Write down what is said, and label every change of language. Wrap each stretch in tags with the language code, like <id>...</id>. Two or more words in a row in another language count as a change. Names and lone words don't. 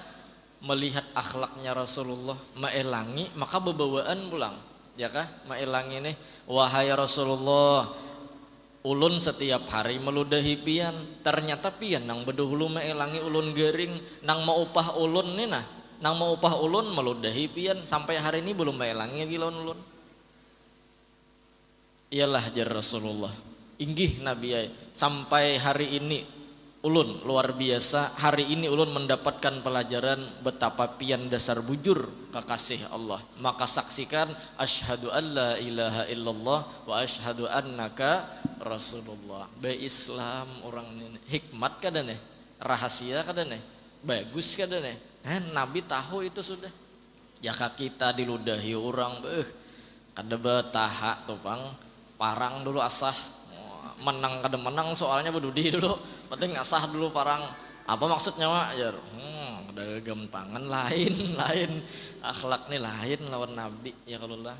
<bjn>Melihat akhlaknya Rasulullah maelangi maka bebawaan pulang ya kah maelangi nih, wahai Rasulullah ulun setiap hari meludahi pian, ternyata pian nang bedahulu maelangi ulun garing, nang mau upah ulun nih nah, nang mau upah ulun meludahi pian sampai hari ini belum maelangi gilon ulun. Iyalah jar Rasulullah inggih Nabi sampai hari ini ulun luar biasa, hari ini ulun mendapatkan pelajaran betapa pian dasar bujur kekasih Allah. Maka saksikan</bjn> <ar>أشهد أن لا إله إلا الله وأشهد أنك رسول الله.</ar> <bjn>Islam orang ini hikmat kada nih, rahasia kada nih, bagus kada nih. Nabi tahu itu sudah. Ya kita diludahi orang kada betahak tuh pang parang dulu asah menang kada menang soalnya bedudi dulu, penting ngasah dulu parang apa maksudnya mak jar ada gampangan lain akhlak nih lain lawan Nabi ya kalau lah.</bjn>